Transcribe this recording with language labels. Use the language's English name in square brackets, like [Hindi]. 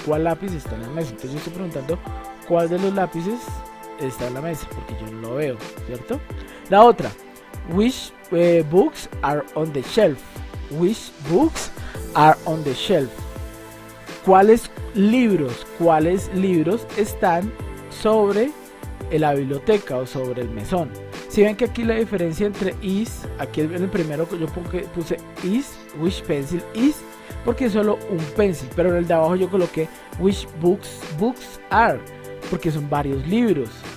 [Spanish] ¿Cuál lápiz está en la mesa? Entonces yo estoy preguntando cuál de los lápices está en la mesa, porque yo no lo veo, ¿cierto? La otra, [English] which books are on the shelf. Which books are on the shelf. [Spanish] ¿Cuáles libros están sobre la biblioteca o sobre el mesón? Si ven que aquí la diferencia entre is, aquí en el primero yo puse is, [English] which pencil is, [Spanish] porque es solo un pencil, pero en el de abajo yo coloqué [English] which books are, [Spanish] porque son varios libros.